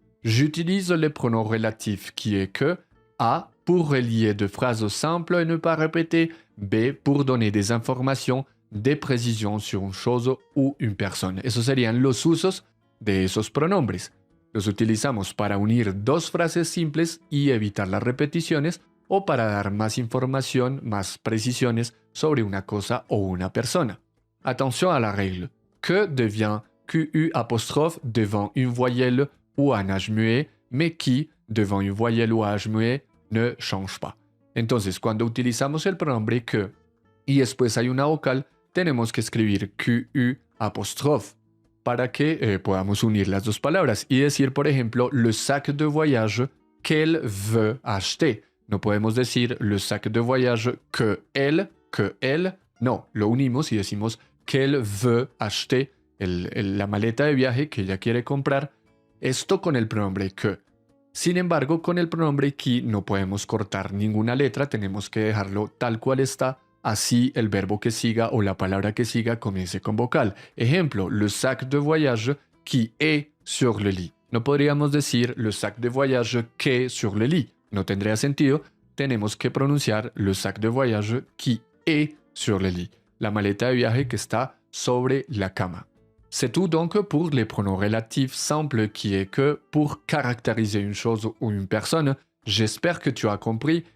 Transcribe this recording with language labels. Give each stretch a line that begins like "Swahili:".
French: J'utilise les pronoms relatifs qui et que. A. Pour relier deux phrases simples et ne pas répéter. B. Pour donner des informations, des précisions sur une chose ou une personne.
Spanish: Esos serían los usos de esos pronombres. Los utilizamos para unir dos frases simples y evitar las repeticiones o para dar más información, más precisiones sobre una cosa o una persona.
French: Attention à la règle. Que devient QU apostrophe devant une voyelle ou un âge muet, mais qui, devant une voyelle ou un âge muet, ne change pas.
Spanish: Entonces, cuando utilizamos el pronombre que y después hay una vocal, tenemos que escribir QU apostrophe para que podamos unir las dos palabras y decir, por ejemplo,
French: le sac de voyage qu'elle veut acheter.
Spanish: No podemos decir
French: le sac de voyage que elle.
Spanish: No, lo unimos y decimos
French: qu'elle veut acheter,
Spanish: la maleta de viaje que ella quiere comprar. Esto con el pronombre que. Sin embargo, con el pronombre qui no podemos cortar ninguna letra, tenemos que dejarlo tal cual está, así el verbo que siga o la palabra que siga comience con vocal. Ejemplo,
French: le sac de voyage qui est sur le lit.
Spanish: No podríamos decir
French: le sac de voyage qu'est sur le lit.
Spanish: No tendría sentido. Tenemos que pronunciar
French: le sac de voyage qui est sur le lit.
Spanish: La maleta de viaje que está sobre la cama.
French: C'est tout donc pour les pronoms relatifs simples qui est que pour caractériser une chose ou une personne. J'espère que tu as compris.